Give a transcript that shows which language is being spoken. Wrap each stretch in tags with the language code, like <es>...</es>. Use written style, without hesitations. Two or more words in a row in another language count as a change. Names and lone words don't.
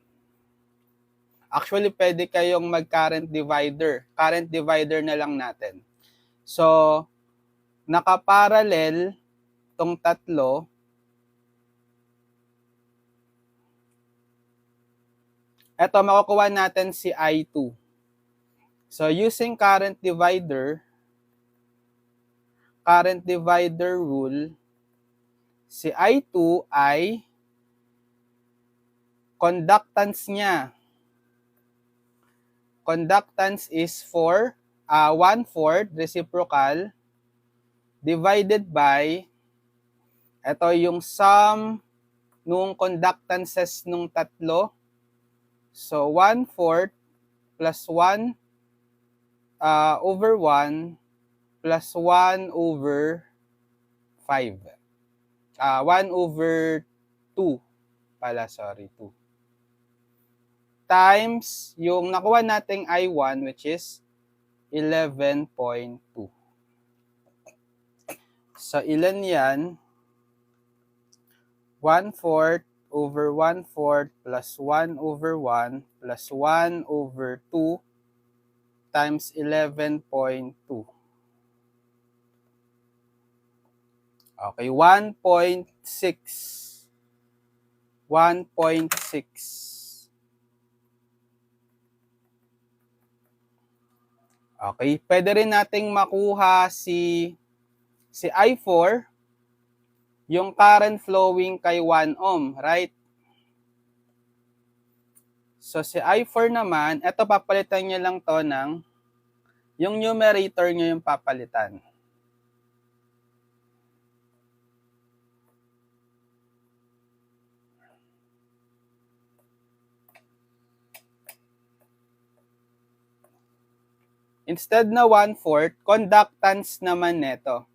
<tl>Actually, pwede kayong mag-</tl> <en>current divider. Current divider</en> <tl>na lang natin. So, nakaparallel tong tatlo. Ito, makukuha natin si I2.</tl> <en>So, using current divider rule,</en> <tl>si I2 ay conductance niya.</tl> <en>Conductance is 1/4 reciprocal divided by,</en> <tl>ito yung sum nung conductances nung tatlo.</tl> <en>So, 1/4 plus 1 over 1 plus 1 over 5. 1 over 2 pala, sorry, 2.</en> <tl>Times yung nakuha nating I1</tl> <en>which is</en> <tl>11.2.</tl> <en>So,</en> <tl>ilan yan?</tl> <en>1/4 over 1/4 plus 1 over 1 plus 1 over 2 times 11.2. Okay, 1.6. 1.6.</en> <tl>Okay, pwede rin nating makuha si I4, yung</tl> <en>current flowing</en> <tl>kay 1 ohm, right? So si I4 naman, ito papalitan nyo lang to ng, yung numerator nyo yung papalitan. Instead na 1/4, conductance naman neto.</tl>